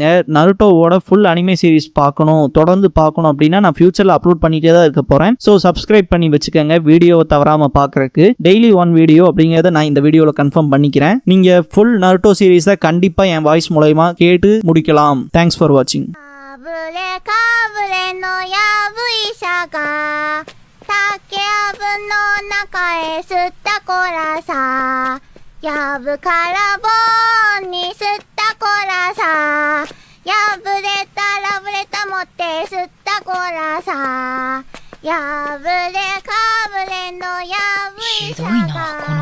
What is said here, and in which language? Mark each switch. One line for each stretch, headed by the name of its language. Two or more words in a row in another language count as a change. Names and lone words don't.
Tamil: நருட்டோவோட
English: full anime series
Tamil: பார்க்கணும், தொடர்ந்து பார்க்கணும் அப்படின்னா நான் ஃபியூச்சர்ல அப்லோட் பண்ணிட்டே தான் இருக்க போறேன்.
English: so subscribe
Tamil: பண்ணி வச்சுக்கோங்க, வீடியோவை தவறாம பார்க்கறதுக்கு.
English: daily 1 video
Tamil: அப்படிங்கறத நான் இந்த வீடியோல கன்ஃபார்ம் பண்ணிக்கிறேன். நீங்க ஃபுல் நருட்டோ சீரிஸை கண்டிப்பா என் வாய்ஸ் மூலமா கேட்டு முடிக்கலாம்.
English: thanks for watching.
Japanese: やぶからぼんに吸ったこらさ、やぶれたらぶれた持って吸ったこらさ、やぶれかぶれのやぶいさが